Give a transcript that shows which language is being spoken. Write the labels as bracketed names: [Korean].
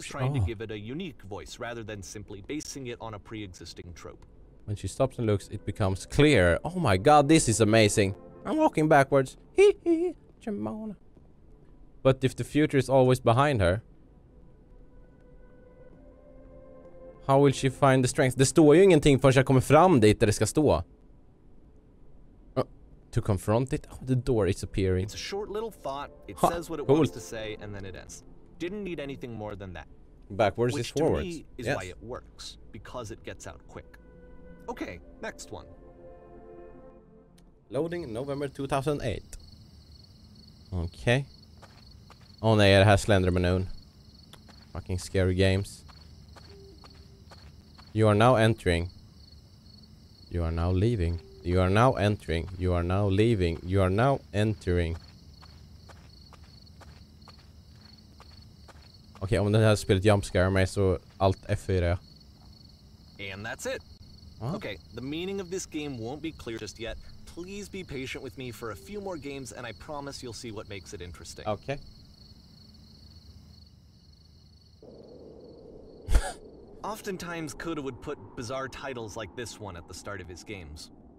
[English] trying to give it a unique voice rather than simply basing it on a pre-existing trope. When she stops and looks, it becomes clear. Oh my god, this is amazing. I'm walking backwards. Hee hee. Jamona. But if the future is always behind her, how will she find the strength? [Swedish] Det står ju ingenting förrän jag kommer fram dit där det ska stå. [English] To confront it? Oh, the door is appearing. It's a short little thought. It says what it wants to say, and then it ends. Didn't need anything more than that. Backwards is forwards. Which to me is why it works, because it gets out quick. Okay, next one. Loading November 2008. Okay. [Swedish] Oh nej, är det här Slenderman? [English] Fucking scary games. You are now entering. You are now leaving. You are now entering. You are now leaving. You are now entering. [Swedish] Okej, om det här spelet jumpscare mig så allt F4. [English] And that's it. Huh? Okay, the meaning of this game won't be clear just yet. Please be patient with me for a few more games, and I promise you'll see what makes it interesting. Okay. Oftentimes, Coda would put bizarre titles like this one at the start of his games.